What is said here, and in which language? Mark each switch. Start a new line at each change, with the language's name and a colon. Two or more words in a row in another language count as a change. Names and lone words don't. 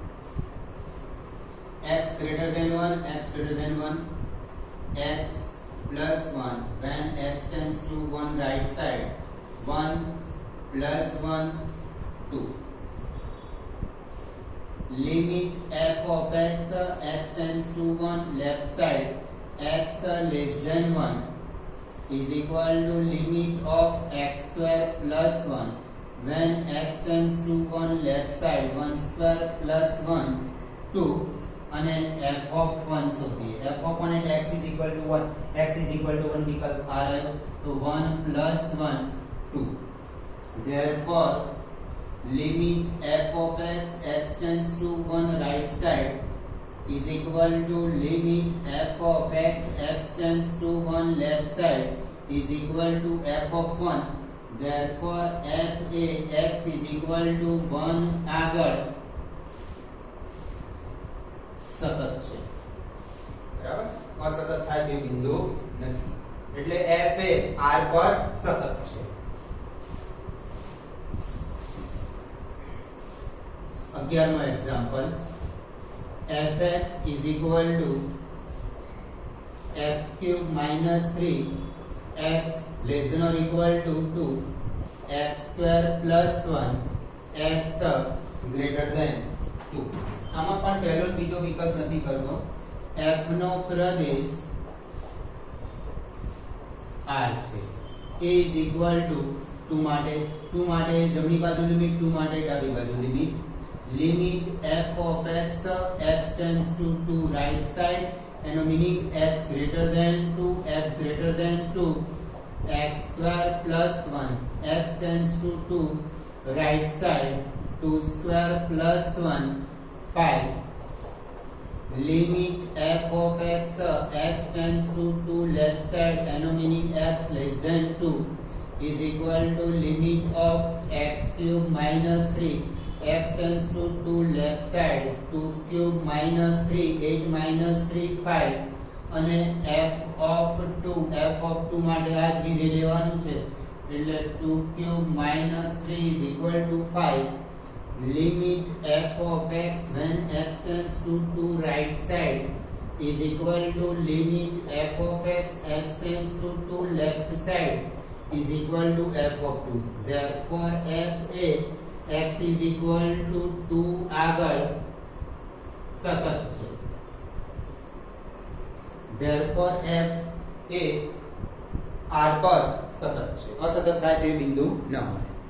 English: x greater than 1 x plus 1 when x tends to 1 right side 1 plus 1 2. limit f of x tends to 1 left side x less than 1 is equal to limit of x square plus 1 when x tends to 1 left side 1 square plus 1 2 અને f of 1 શોધીએ. f of 1 એટલે x is equal to 1
Gujarati: વિકલ્પ આ રહ્યો તો
English: 1 plus 1 2. therefore limit f of x tends to 1 right side is equal to limit f of x tends to 1 left side is equal to f of 1. therefore f a x is equal to 1
Gujarati: આગળ સતત છે. બરાબર. અસતત થાય તે બિંદુ નથી એટલે f એ r પર સતત છે.
English: 11મો એક્ઝામ્પલ fx is equal to x cube minus 3 x less than or equal to 2 x square plus 1 x greater than 2.
Gujarati: આમાં પણ પહેલો બીજો વિકલ્પ નથી કરતો. f નો પ્રદેશ r છે.
English: a is equal to 2
Gujarati: માટે જમણી બાજુ લિમિટ, 2 માટે ડાબી બાજુ લિમિટ.
English: લિમિટ f of x tends to 2 right side, એનો મીનિંગ x greater than 2 x square plus 1 x tends to 2 right side, 2 square plus 1 5. લિમિટ f of x tends to 2 left side, એનો મીનિંગ x less than 2 is equal to limit of x cube minus 3 x tends to 2 left side, 2 cube minus 3 8 minus 3 5. અને f of 2
Gujarati: માટે આ જ વિધેય લેવાનું છે એટલે
English: 2 cube minus 3 is equal to 5. limit f of x when x tends to 2 right side is equal to limit f of x tends to 2 left side is equal to f of 2. Therefore f a x is equal to 2
Gujarati: આગળ સતત છે.
English: Therefore f a r
Gujarati: પર સતત છે. અસતત થાય તે બિંદુ ન મળે.